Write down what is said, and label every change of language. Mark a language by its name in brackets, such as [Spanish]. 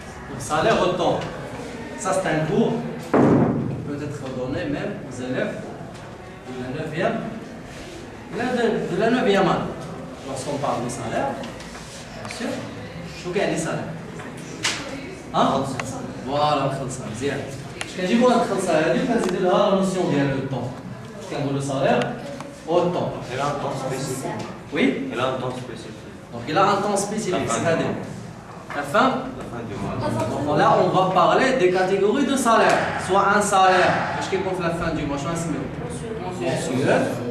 [French] Donc, salaire au temps. Ça, c'est un cours peut-être donné même aux élèves de la 9e. De la 9e année. Lorsqu'on parle de salaire, bien sûr, [Arabic] شو يعني [French] salaire? Hein? Voilà, [Arabic] الخلصة مزيان. اش كنجيبوا هاد الخلصة هادي وكنزيدوا لها لا نوسيون ديال لو طون. كنقولوا [French] salaire au temps. Elle a un temps spécifique. Oui? Elle a un temps spécifique. Donc il a un temps spécifique, c'est-à-dire la fin. La fin du mois. Donc là, on va parler des catégories de salaire. Soit un salaire, je qui compte la fin du mois, je vais mensuel.